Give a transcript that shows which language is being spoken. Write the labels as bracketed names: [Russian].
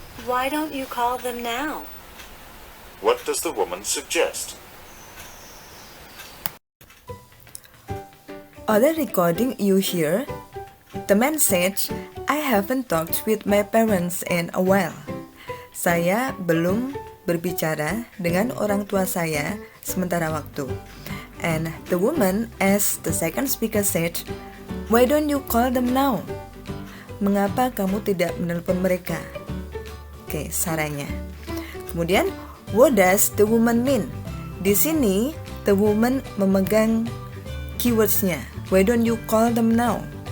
[English] Why don't you call them now? What does the woman suggest? Other recording you hear, the man said, I haven't talked with my parents in a while. [Indonesian] Saya belum berbicara dengan orang tua saya sementara waktu. [English] And the woman, as the second speaker said, why don't you call them now? [Indonesian] Mengapa kamu tidak menelpon mereka? Oke, sarannya. Kemudian, [English] what does the woman mean? [Indonesian] Di sini, [English] the woman [Indonesian] memegang keywordsnya. [English] Why don't you call them now?